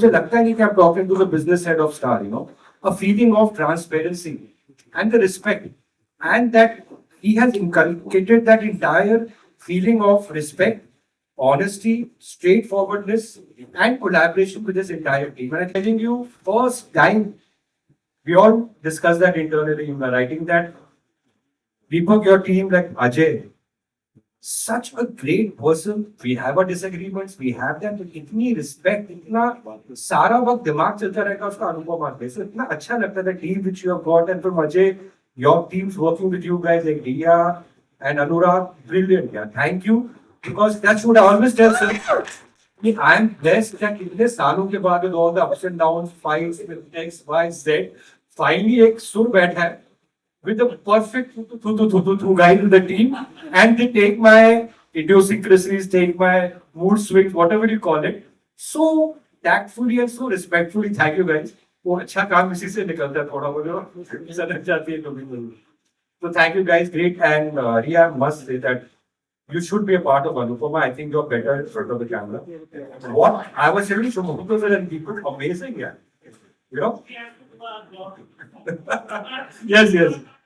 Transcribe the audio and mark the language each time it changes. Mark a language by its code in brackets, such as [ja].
[hi] मुझे लगता नहीं कि [en] I'm talking to the business head of Star, you know, a feeling of transparency and the respect, and that he has inculcated that entire feeling of respect, honesty, straightforwardness, and collaboration with his entire team. And I'm telling you, first time we all discussed that internally in my writing that Deepak, your team like Ajay, such a great person. We have our disagreements, we have them, but [hi] इतनी respect, इतना सारा वक्त दिमाग चलता रहेगा उसका अनुपमा पे. [en] So [hi] इतना अच्छा लगता है [en] the team which you have got, and from Ajay, your teams working with you guys like Dia and Anurag, brilliant. Yeah, thank you, because that's what I always tell sir. I am blessed that [hi] इतने सालों के बाद [en] with all the ups and downs, fights with X, Y, Z, finally [hi] एक सुर बैठा है [en] with the perfect guys in the team, and they take my idiosyncrasies, take my mood swings, whatever you call it, so tactfully and so respectfully. Thank you guys. [hi] वो अच्छा काम इसी से निकलता है थोड़ा बहुत सनक जाती है कभी कभी. [en] So thank you guys, great, and Ria, I must say that you should be a part of Anupama. I think you're better in front of the camera. What I was telling Shubhankar and people, amazing, yeah. You know? Yes, yes.